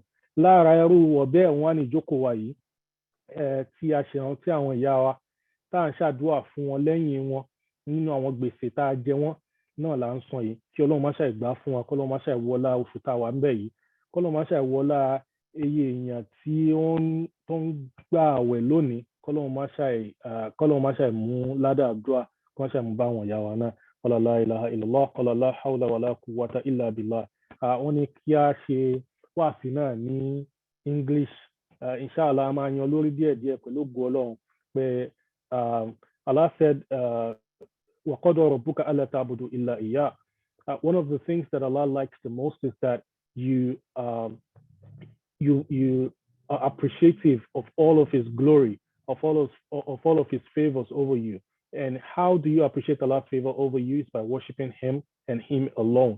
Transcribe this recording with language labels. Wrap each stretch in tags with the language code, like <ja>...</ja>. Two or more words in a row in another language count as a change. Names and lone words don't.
<yo>Lára ẹrú wọ̀ bẹ́ẹ̀ wọ́n á ní ìjókòó wa yìí tí a ṣe rántí àwọn ìyá wa tá à ń ṣàdúrà fún wọn lẹ́yìn wọn nínú àwọn gbèsè tá a jẹ wọ́n náà là ń san yìí kí Ọlọ́run má ṣàì gbà fún wa kọ́ Ọlọ́run má ṣàì wọlá oṣù tá a wà ń bẹ̀ yìí kọ́ Ọlọ́run má ṣàì wọlá iye èèyàn tí tó ń gbà àwẹ̀ lónìí kọ́ Ọlọ́run má ṣàì mú ládàádúrà kọ́ má ṣàì mú bá wọn ìyá wa náà</yo> <ar>قال لا إله إلا الله قال لا حول و لا قوة إلا بالله.</ar> <yo>Wọ́n ní kí a ṣe wáàsí náà ní English inshallah a máa yan lórí díẹ̀díẹ̀ pẹ̀lú ògo Ọlọ́run pé</yo> <en>Allah said</en> <ar>وَقَضَى رَبُّكَ أَلَّا تَعْبُدُوا إِلَّا إِيَّاهُ.</ar> <en>One of the things that Allah likes the most is that you are appreciative of all of His glory, of all of His favors over you. And how do you appreciate Allah's favor over you? Is by worshiping Him and Him alone.</en>